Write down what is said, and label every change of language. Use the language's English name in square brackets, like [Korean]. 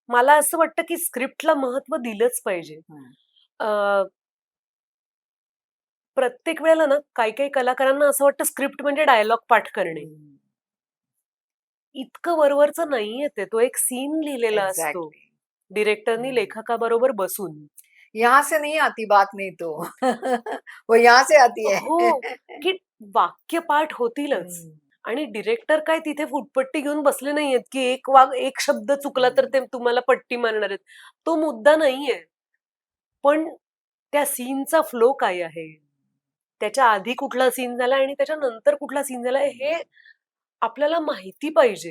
[Marathi] मला असं वाटतं की स्क्रिप्टला महत्व दिलंच पाहिजे. प्रत्येक वेळेला ना काही कलाकारांना असं वाटतं स्क्रिप्ट म्हणजे डायलॉग पाठ करणे. इतकं वरवरचं नाहीये ते. तो एक सीन लिहिलेला असतो [English] Exactly. [Marathi] डिरेक्टरनी लेखकाबरोबर बसून. [Hindi] यहाँ से नहीं आती बात नहीं तो वो यहाँ से आती है. [Marathi] हो, की वाक्यपाठ होतीलच. हम्म. आणि डिरेक्टर काय तिथे फुटपट्टी घेऊन बसले नाहीयेत, की एक शब्द चुकला तर ते तुम्हाला पट्टी मारणार आहेत. तो मुद्दा नाहीये. पण त्या सीनचा फ्लो काय आहे? त्याच्या आधी कुठला सीन झाला आणि त्याच्यानंतर कुठला सीन झाला हे आपल्याला माहिती पाहिजे.